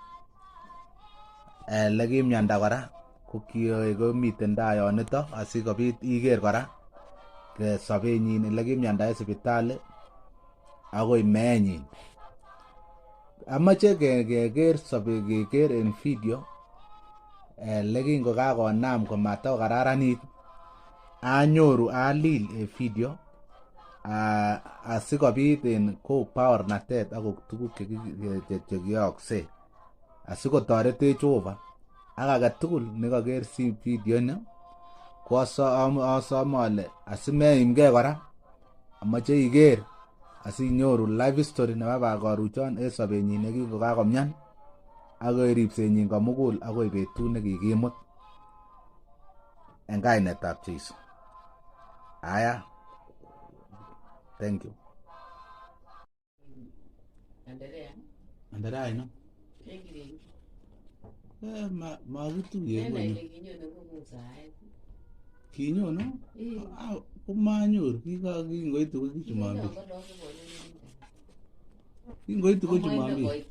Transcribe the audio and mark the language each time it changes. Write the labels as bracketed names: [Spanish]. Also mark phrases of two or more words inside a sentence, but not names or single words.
[Kalenjin] Lekimianda kora komiten taa yonito asikobit iker kora sobenyin elekimianda en sipitali akoi meenyin. Amache keker en video lekingokakonam komatokararanit anyoru alil video asikobit en ko baornatet ak tuguk chekiyookse asikotoretech Jehova ak agetugul nekaker video ni ko asome ale asimeimgee kora amache iker asinyoru [English] life story [Kalenjin] nebo karuchon en sobenyin nekikokakomyan ak ripsenyin komugul akoi betut nekikimut en kainetab Jeiso. [English] Aya, thank you. [Kalenjin] Anderea ino? Makituye konyo. Kinyono? Komanyor, kingoitu ko Jumapili. Kingoitu ko Jumapili.